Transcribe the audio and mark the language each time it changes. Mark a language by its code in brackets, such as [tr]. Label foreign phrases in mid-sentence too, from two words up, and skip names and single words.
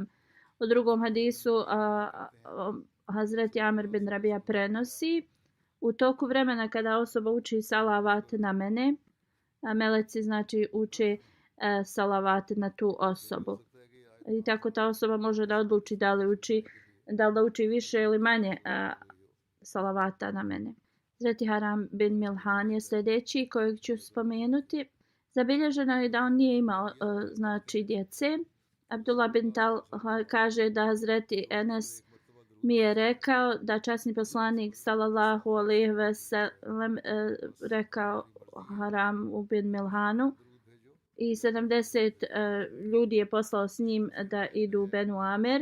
[bs] U drugom hadisu Hazreti Amir bin Rabija prenosi: u toku vremena kada osoba uči salavat na mene, meleci znači uče salavat na tu osobu. I tako ta osoba može da odluči da li da uči više ili manje salavata na mene. Hazreti Haram bin Milhan je sljedeći kojeg ću spomenuti. Zabilježeno je da on nije imao znači djece. Abdullah bin Talha kaže da Hazreti Enes mi je rekao da časni poslanik [ar] صلى الله عليه وسلم [bs] rekao Haram bin Milhanu i 70 ljudi je poslao s njim da idu u Benu Amer.